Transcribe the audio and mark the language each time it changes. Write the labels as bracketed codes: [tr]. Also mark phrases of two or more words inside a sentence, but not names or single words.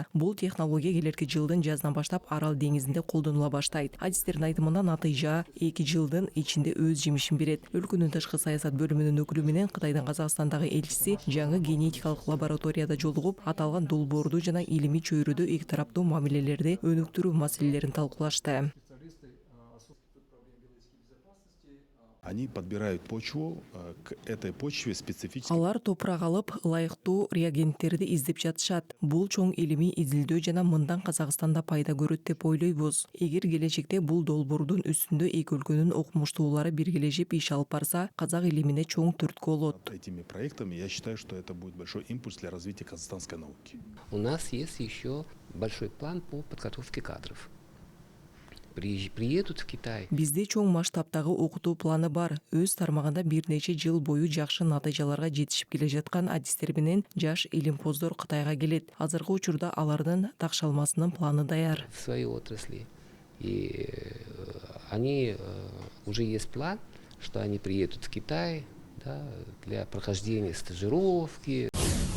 [ky] Бул технология келерки жылдын жазынан баштап Арал деңизинде колдонула баштайт. Адистердин айтымында натыйжа 2 жылдын ичинде өз жемишин берет. Өлкөнүн тышкы саясат бөлүмүнүн өкүлү менен Кытайдын Казакстандагы элчиси жаңы генетикалык лабораторияда жолугуп, аталган долбоорду жана илимий чөйрөдө эки тараптуу мамилелерди өнүктүрүү маселелерин талкуулашты. [ru] Они подбирают почву, к этой почве специфически. [ky] Алар топурак алып, ылайыктуу реагенттерди издеп жатышат. Бул чоң илимий изилдөө жана мындан Казакстанда пайда көрөт деп ойлойбуз. Эгер келечекте бул долбоордун үстүндө эки өлкөнүн окумуштуулары биргелешип иш алып барса, казак илимине чоң түрткү болот. [ru] Этими проектами я считаю, что это будет большой импульс для развития казахстанской науки. У нас есть еще большой план по подготовке кадров. Приедут в Китай. [ky] Бизде чоң масштабтагы окутуу планы бар. Өз тармагында бир нече жыл бою жакшы натыйжаларга жетишип келе жаткан адистер менен жаш илимпоздор Кытайга келет. Азыркы учурда алардын такшалмасынын планы даяр. [ru] В своей отрасли. И они уже есть план, что они приедут в Китай, да, для прохождения стажировки.